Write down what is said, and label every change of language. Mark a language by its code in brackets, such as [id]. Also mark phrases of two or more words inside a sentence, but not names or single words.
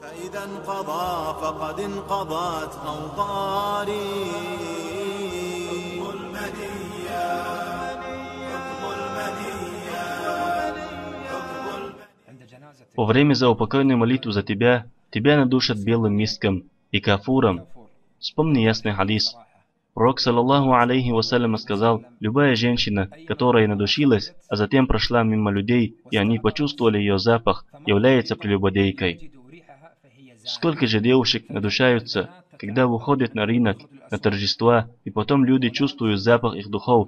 [ru] Во время заупокойной молитвы за тебя надушат белым миском и кафуром. Вспомни ясный хадис. Пророк, [ar] صلى الله عليه وسلم, [ru] сказал: любая женщина, которая надушилась, а затем прошла мимо людей, и они почувствовали ее запах, является прелюбодейкой. Сколько же девушек надушаются, когда выходят на рынок, на торжества, и потом люди чувствуют запах их духов.